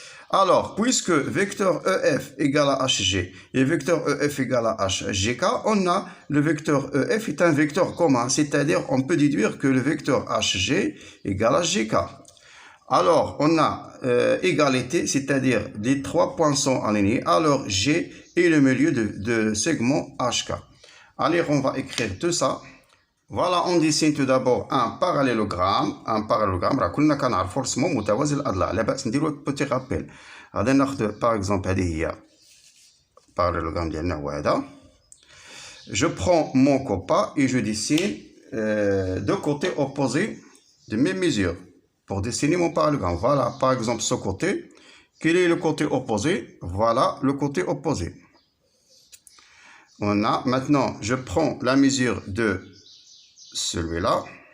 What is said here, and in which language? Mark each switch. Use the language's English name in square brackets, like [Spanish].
[French] Alors, puisque vecteur EF égale à HG et vecteur EF égale à HGK, on a le vecteur EF est un vecteur commun, c'est-à-dire on peut déduire que le vecteur HG égale à GK. Alors, on a égalité, c'est-à-dire les trois points sont alignés, alors G est le milieu de segment HK. Allez, on va écrire tout ça. Voilà, on dessine tout d'abord un parallélogramme. [Arabic] Un parallélogramme, كلنا كنعرفوا رسمو متوازي الأضلاع. لا بأس نديرو بوتي رابيل. غادي ناخذ [French] par exemple [Arabic] هذه هي parallélogramme ديالنا هو هذا. [French] Je prends mon compas et je dessine deux côtés opposés de mes mesures pour dessiner mon parallélogramme. Voilà, par exemple ce côté. Quel est le côté opposé? Voilà le côté opposé. On a maintenant, je prends la mesure de celui-là.